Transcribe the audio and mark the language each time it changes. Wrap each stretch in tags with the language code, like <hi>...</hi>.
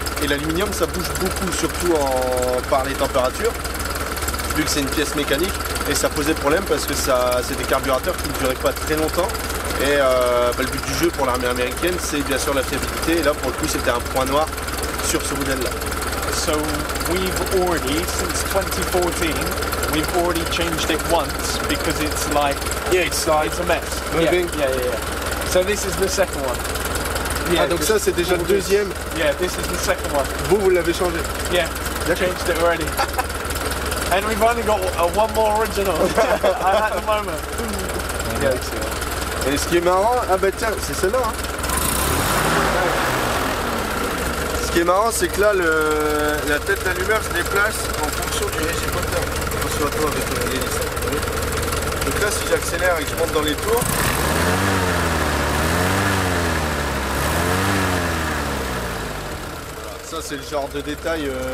<fr>Et l'aluminium ça bouge beaucoup, surtout par les températures, vu que c'est une pièce mécanique. Et ça posait problème parce que c'est des carburateurs qui ne duraient pas très longtemps. Et le but du jeu pour l'armée américaine, c'est bien sûr la fiabilité. Et là, pour le coup, c'était un point noir sur ce modèle-là.</fr> <en>So we've already, since 2014, we've already changed it once because it's like, it's a mess. Moving. Yeah. So this is the second one.</en> <fr>Yeah, donc ça, c'est déjà le deuxième.</fr> <en>Yeah, this is the second one.</en> <fr>Vous l'avez changé.</fr> <en>Yeah, changed it already. And we've only got one more original at the moment.</en> <fr>Et ce qui est marrant, tiens, c'est celle-là. Hein. Ce qui est marrant, c'est que là, la tête d'allumeur se déplace en fonction du régime moteur. Attention à toi avec l'hélice. Donc là, si j'accélère et que je monte dans les tours, ça c'est le genre de détail.</fr>